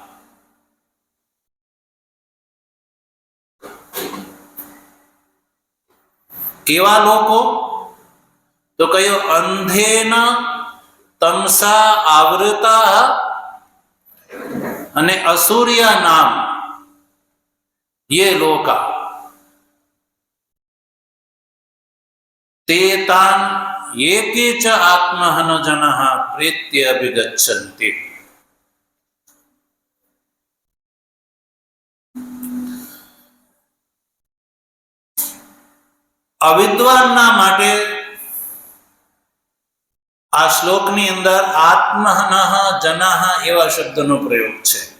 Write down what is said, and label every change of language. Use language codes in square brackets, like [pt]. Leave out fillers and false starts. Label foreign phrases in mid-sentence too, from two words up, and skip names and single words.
[gu] કેવા લોકો? તો કયો [sa] અંધેન તમસા આવૃતા અને અસુર્યા નામ ये लोका ते तान ये के च आत्महन जनः प्रेत्य अभिगच्छन्ति. [gu] અવિદ્વાનના માટે આ શ્લોકની અંદર [sa] આત્મહનઃ જનઃ [gu] એવા શબ્દનો પ્રયોગ છે.